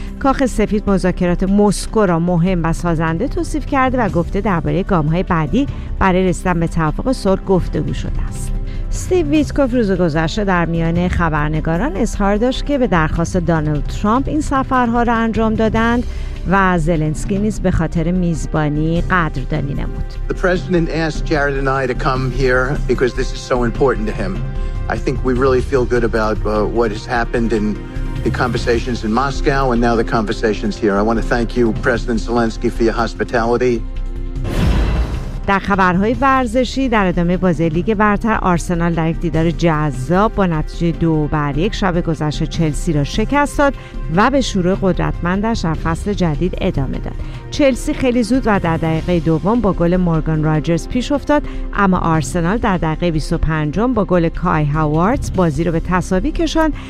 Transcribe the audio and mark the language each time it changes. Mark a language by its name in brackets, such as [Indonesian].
[Persian] کاخ سفید مذاکرات مسکو را مهم و سازنده توصیف کرده و گفته درباره گام‌های بعدی برای رسیدن به توافق صلح گفتگو شده است. استیو ویتکوف روز گذشته در میان خبرنگاران اظهار داشت که به درخواست دونالد ترامپ این سفرها را انجام دادند و زلنسکی نیز به خاطر میزبانی قدردانی نمود. [English] The president asked Jared and I to come here because this is so important to him. I think we really feel good about what has happened in the conversations in Moscow and now the conversations here. I want to thank you President Zelensky for your hospitality. [Persian] در خبرهای ورزشی، در ادامه بازی لیگ برتر، آرسنال در یک دیدار جذاب با نتیجه 2-1 شب گذشته چلسی را شکست داد و به شروع قدرتمندش در فصل جدید ادامه داد. چلسی خیلی زود و در دقیقه دوم با گل مورگان راجرز پیش افتاد، اما آرسنال در دقیقه 25 با گل کای هاوارتز بازی را به تساوی کشاند.